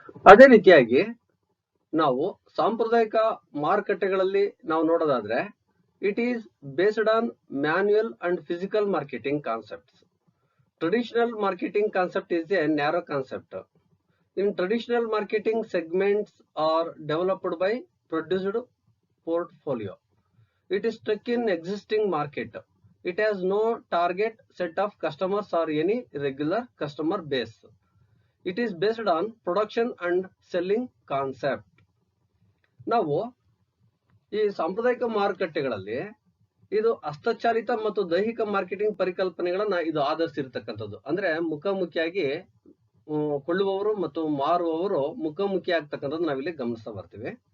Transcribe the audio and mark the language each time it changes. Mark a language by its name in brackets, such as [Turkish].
[Kannada] ಅದೇ ರೀತಿಯಾಗಿ ನಾವು ಸಾಂಪ್ರದಾಯಿಕ ಮಾರುಕಟ್ಟೆಗಳಲ್ಲಿ ನಾವು ನೋಡೋದಾದ್ರೆ, [English] It is based on manual and physical marketing concepts. Traditional marketing concept is a narrow concept. In traditional marketing segments are developed by produced portfolio. It is stuck in existing market. It has no target set of customers or any regular customer base. It is based on production and selling concept. [Kannada] ನಾವು ಈ ಸಾಂಪ್ರದಾಯಿಕ ಮಾರುಕಟ್ಟೆಗಳಲ್ಲಿ ಇದು ಹಸ್ತಚಾಲಿತ ಮತ್ತು ದೈಹಿಕ marketing ಪರಿಕಲ್ಪನೆಗಳನ್ನ ಇದು ಆಧರಿಸಿರ್ತಕ್ಕಂಥದ್ದು. ಅಂದ್ರೆ ಮುಖಾಮುಖಿಯಾಗಿ ಕೊಳ್ಳುವವರು ಮತ್ತು ಮಾರುವವರು ಮುಖಾಮುಖಿ ಆಗ್ತಕ್ಕಂಥದ್ದು ನಾವಿಲ್ಲಿ ಗಮನಿಸ್ತಾ ಬರ್ತೀವಿ.